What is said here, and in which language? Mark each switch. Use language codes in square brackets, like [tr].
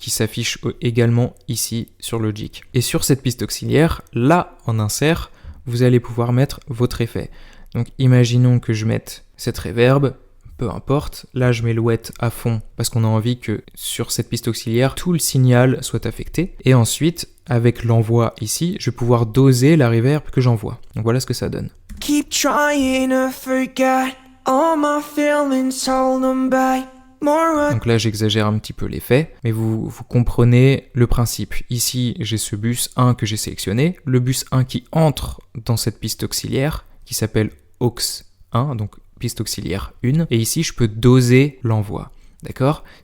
[fr] Qui s'affiche également ici sur Logic. Et sur cette piste auxiliaire, là en insert, vous allez pouvoir mettre votre effet. Donc imaginons que je mette cette reverb, peu importe, là je mets le wet à fond parce qu'on a envie que sur cette piste auxiliaire, tout le signal soit affecté. Et ensuite, avec l'envoi ici, je vais pouvoir doser la reverb que j'envoie. Donc voilà ce que ça donne. [en] Keep trying to forget all my feelings, hold them back. [fr] Donc là j'exagère un petit peu l'effet, mais vous comprenez le principe. Ici j'ai ce bus 1 que j'ai sélectionné, le bus 1 qui entre dans cette piste auxiliaire qui s'appelle aux 1, donc piste auxiliaire 1, et ici je peux doser l'envoi. D'accord ?